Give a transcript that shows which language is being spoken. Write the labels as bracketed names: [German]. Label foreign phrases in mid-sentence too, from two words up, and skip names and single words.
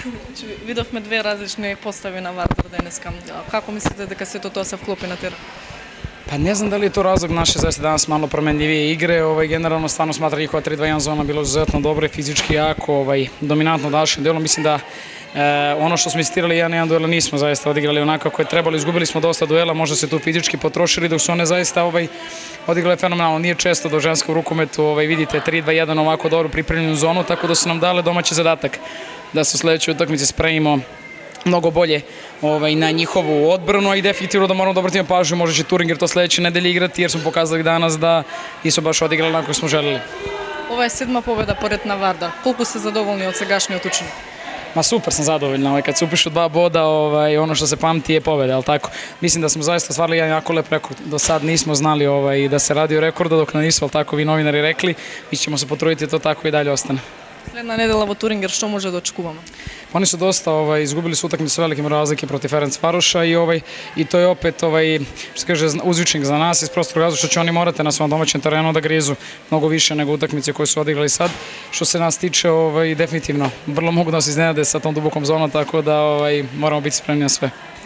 [Macedonian] Видовме две различни постави на Вардар денеска. Како мислите дека сето тоа се вклопи на терен? [Serbian] Pa ne znam da li je to razlog naše zaista danas malo promenljivije igre, generalno stvarno smatra njihova 3-2-1 zona bilo izuzetno dobro i fizički jako, dominantno u dalšem delu, mislim da ono što smo istirali 1-1 duela nismo zaista odigrali onako kako je trebalo, izgubili smo dosta duela, možda se tu fizički potrošili dok su one zaista odigrale fenomenalno, nije često da u ženskom rukometu vidite 3-2-1 ovako dobro pripremljenu zonu, tako da su nam dale domaći zadatak da se u sledećoj utakmici spremimo mnogo bolje na njihovu odbranu, a i definitivno da moramo da obratimo pažnju, možda će Turinger to sledeće nedelje igrati, jer smo pokazali danas da nisu baš odigrali onako kako smo želeli. [Macedonian] Ова е седма победа поред на Вардар. Колку сте задоволни од сегашниот учиник? [Serbian] Ma super sam zadovoljna, kad se upišu 2 boda, ono što se pamti je pobeda, ali tako? Mislim da smo zaista stvarili jedan jako lep rekord, do sad nismo znali da se radi o rekordu, dok nam nisu, ali tako vi novinari rekli, mi ćemo se potruditi da to tako i dalje ostane. [Macedonian] Следна недела во Турингер, што може да очекуваме? [Serbian] Oni su dosta izgubili su utakmicu sa velikim razlike protiv Ferencvaroša i to je opet što se kaže uzvičnik za nas iz prostog razloga što će oni morati na svom domaćem terenu da grizu mnogo više nego utakmice koje su odigrali sad. Što se nas tiče definitivno vrlo mogu da nas iznenade sa tom dubokom zonom, tako da moramo biti spremni na sve.